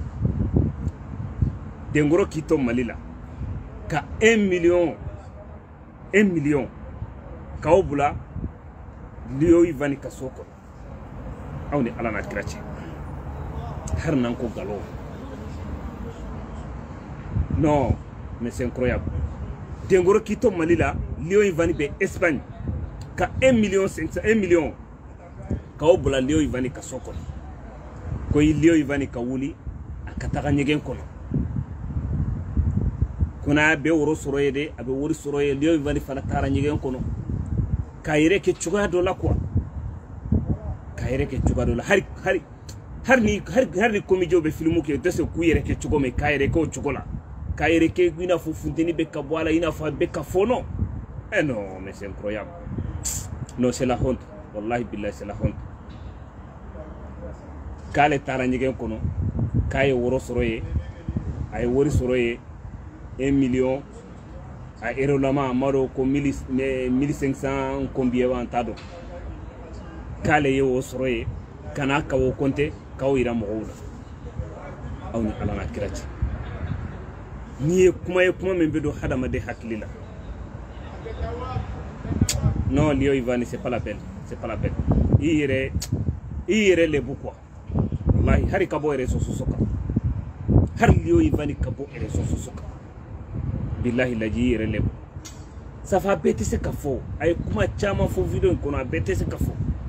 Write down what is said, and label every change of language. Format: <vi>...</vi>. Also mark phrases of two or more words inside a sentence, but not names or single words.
<bm>Tenkoro k'i to Mali la ka 1 million k'aw bila Leo Ivani ka so kɔnɔ aw ni Ala n'a kira cɛ har n'an ko nkalon</bm> <fr>non mais c'est incroyable</fr> <bm>Tenkoro k'i to Mali la Leo Ivani bɛ Espagne ka 1 million k'aw bila Leo Ivani ka so kɔnɔ ko Leo Ivani ka wuli a ka taga ɲɛgɛn kɔnɔ ko n'a bɛ woro sɔrɔ ye de a bɛ wari sɔrɔ ye Leo Ivani fana taara ɲɛgɛn kɔnɔ k'a yɛrɛ kɛ cogoya dɔ la quoi k'a yɛrɛ kɛ cogoya dɔ la hari ni comédien bɛ film kɛ u tɛ se k'u yɛrɛ kɛ cogo min k'a yɛrɛ kɛ o cogo la k'a yɛrɛ kɛ i n'a fɔ funteni bɛ ka bɔ a la i n'a fɔ a bɛ ka fɔnɔ</bm> <fr>non mais c'est incroyable non c'est la honte</fr> <ar>والله بالله</ar> <fr>c'est la honte</fr> <bm>k'ale taara ɲɛgɛn kɔnɔ k'a ye woro sɔrɔ ye a ye wari sɔrɔ ye 1 million a euro lama a ma dɔn ko 1500 combien an t'a dɔn k'ale ye o sɔrɔ ye ka n'a ka o compter k'aw yira mɔgɔw la aw ni Ala n'a kira cɛ n'i ye kuma min bɛ don hadamaden hakili la</bm> <fr>non Leo Ivani c'est pas la peine</fr> <bm>i yɛrɛ lebu quoi wallahi hari ka bɔ</bm> <fr>réseau sociaux</fr> <bm>kan hari Leo Ivani ka bɔ</bm> <fr>réseau sociaux</fr> <bm>kan billahi laji i yɛrɛ lebu safa bɛɛ tɛ se ka fɔ a ye kuma caman fɔ video in kɔnɔ a bɛɛ tɛ se ka fɔ</bm>